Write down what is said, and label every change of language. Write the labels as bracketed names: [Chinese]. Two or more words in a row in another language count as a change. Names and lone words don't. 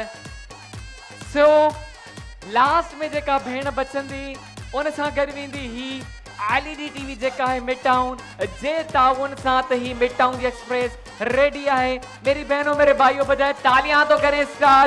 [Sindhi] सो लास्ट में जेका भेण बचंदी उन सां गॾु वेंदी ही LED टीवी जेका है मिड टाउन जे ताउन सां। त ही मिड टाउन जी एक्सप्रेस [Urdu] ریڈی ہے۔ میری بہنوں میرے بھائیو، بجائے تالیاں تو کریں سٹارٹ.